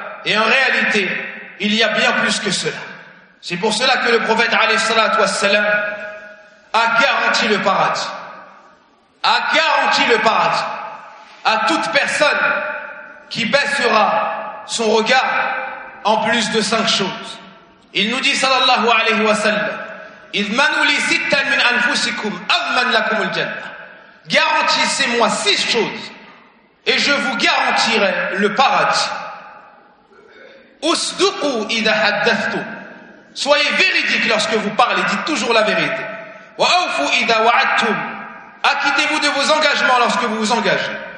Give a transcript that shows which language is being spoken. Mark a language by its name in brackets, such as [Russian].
[French] Et en réalité, il y a bien plus que cela. C'est pour cela que le prophète alayhi salatu wassalam a garanti le paradis à toute personne qui baissera son regard en plus de 5 choses. Il nous dit [Arabic] sallallahu alayhi wa sallam: إذ منوا لي ستا من أنفسكم أضمن لكم الجنة. [French] Garantissez-moi 6 choses et je vous garantirai le paradis. [Arabic] أصدقوا إذا حدثتم. [French] Soyez véridique lorsque vous parlez, dites toujours la vérité. [Arabic] وأوفوا إذا وعدتم. [French] Acquittez-vous de vos engagements lorsque vous vous engagez.